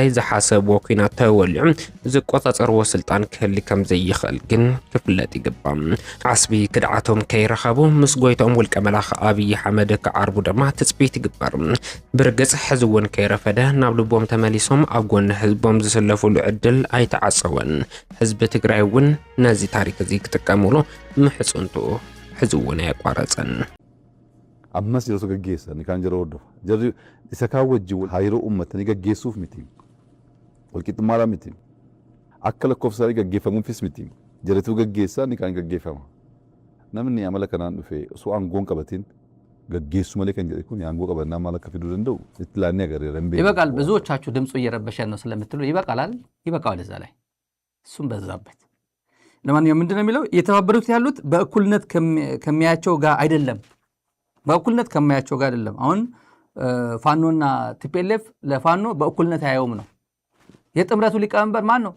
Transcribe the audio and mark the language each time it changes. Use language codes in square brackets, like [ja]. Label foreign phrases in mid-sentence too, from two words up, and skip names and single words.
[ti] ዝሓሰብዎ ኩናት ተወሊዑ ዝቆጻጸርዎ ስልጣን ክህሊ ከም ዘይኽእል ግን ክፍለጥ ይግባእ። ዓስቢ ክድዓቶም ከይረኸቡ ምስ ጎይቶም ውልቀ መላኽ ኣብይ ኣሕመድ ክዓርቡ ድማ ትፅቢት ይግበር። ብርግጽ ሕዚ እውን ከይረፈደ ናብ ልቦም ተመሊሶም ኣብ ጎኒ ህዝቦም ዝስለፉሉ ዕድል ኣይተዓፀወን። ህዝቢ ትግራይ እውን ነዚ ታሪክ እዚ ክጥቀምሉ ምሕፅንቱ ሕዚ እውን ኣየቋረፀን። [om] ammas yeroo so gaggeessan kan jara hordofa jarri isa kaan wajjin hariiroo uummatanii gaggeessuuf miti walqixxummaadhaa miti akka lakkoofsaarii gaggeeffamuufis miti jaratuu gaggeessaa ni kan gaggeeffama namni amala kanaan dhufe osoo aangoon qabatin gaggeessu malee kan jedhe kun aangoo qabannaa maal akka fiduu danda'u itti laannee agarreera hin beeku [am] ይበቃል ብዙዎቻችሁ ድምፁ እየረበሸን ነው ስለምትሉ ይበቃል ይበቃዋል እዛ ላይ እሱም በዛበት ለማንኛውም ምንድነው የሚለው እየተባበሩት ያሉት በእኩልነት ከሚያያቸው ጋር አይደለም በእኩልነት ከማያቸው ጋር አይደለም። አሁን ፋኖና ቲፒኤልኤፍ ለፋኖ በእኩልነት አያዩም ነው። የጥምረቱ ሊቀመንበር ማን ነው?